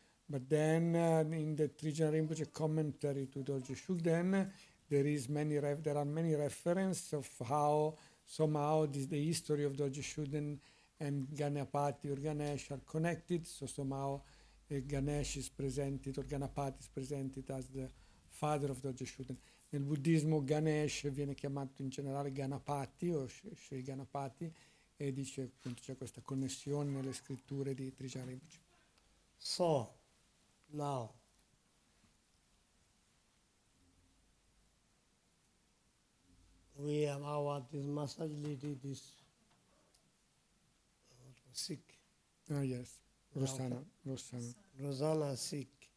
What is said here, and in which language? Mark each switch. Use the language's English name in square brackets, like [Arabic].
[English] But then in the Trijang Rinpoche commentary to Dorje Shugden, there are many references of how somehow the history of Dorje Shugden and Ganapati or Ganesh are connected. So somehow Ganesh is presented, or Ganapati is presented as the father of Dorje Shugden. [Italian] Nel buddismo Ganesh viene chiamato in generale Ganapati o Sri Ganapati, e dice appunto c'è questa connessione nelle scritture di Trijang Rinpoche. [English] So, now, we have our this massage lady, this sick. Yes, Rosanna sick.